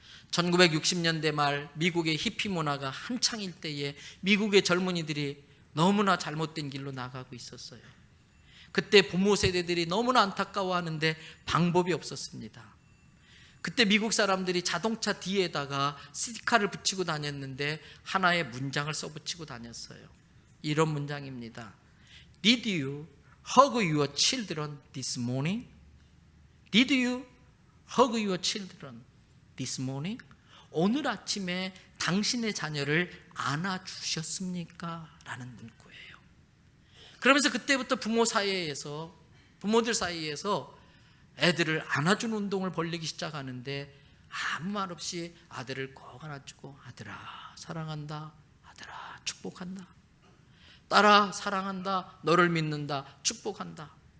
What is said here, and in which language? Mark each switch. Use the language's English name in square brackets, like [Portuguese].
[Korean] 1960년대 말 미국의 히피 문화가 한창일 때에 미국의 젊은이들이 너무나 잘못된 길로 나가고 있었어요. 그때 부모 세대들이 너무나 안타까워하는데 방법이 없었습니다. 그때 미국 사람들이 자동차 뒤에다가 스티커를 붙이고 다녔는데 하나의 문장을 써붙이고 다녔어요. 이런 문장입니다. [English] Did you hug your children this morning? Did you hug your children this morning? [Korean] 오늘 아침에 당신의 자녀를 안아주셨습니까? 라는 문구예요. 그러면서 그때부터 부모들 사이에서 애들을 안아주는 운동을 벌리기 시작하는데 아무 말 없이 아들을 꼭 안아주고 아들아 사랑한다, 아들아 축복한다, 딸아 사랑한다, 너를 믿는다, 축복한다.